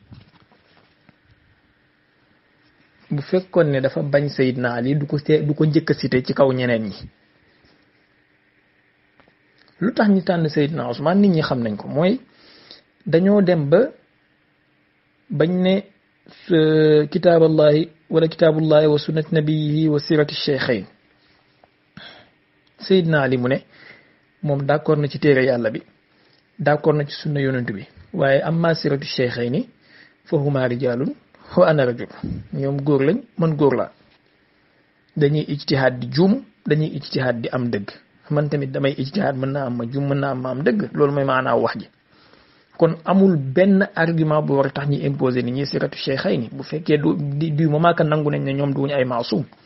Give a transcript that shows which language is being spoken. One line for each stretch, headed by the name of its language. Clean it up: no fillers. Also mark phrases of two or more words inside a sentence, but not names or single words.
Wolof: bu fekkoon ne dafa bañ Seydina Ali du ko njëkk a cité ci kaw ñeneen ñi lu tax ñu tànn Seydina Ousmane nit ñi xam nañ ko mooy dañoo dem ba bañ ne
Arabic: كتاب الله ولا كتاب الله وسنة نبيه وسيرة الشيخين
Wolof: Seydina Ali mu ne moom d'accord na ci téere yàlla bi d'accord na ci sunna yonent bi waaye amma
Arabic: سيرة الشيخين فهما رجال وأنا رجل
Wolof: ñoom góor lañ man góor laa dañuy ijtihaad di juum dañuy ijtihaad di am dëgg man tamit damay ijtihaad mën naa am ma juum mën naa am ma am dëgg loolu mooy maanaa wax ji kon amul benn argument bu war a tax ñi imposer nit ñi
Arabic: سيرة الشيخين
Wolof: bu fekkee
French: du moment que
Wolof: nangu nañ ne ñoom duñu ay maasum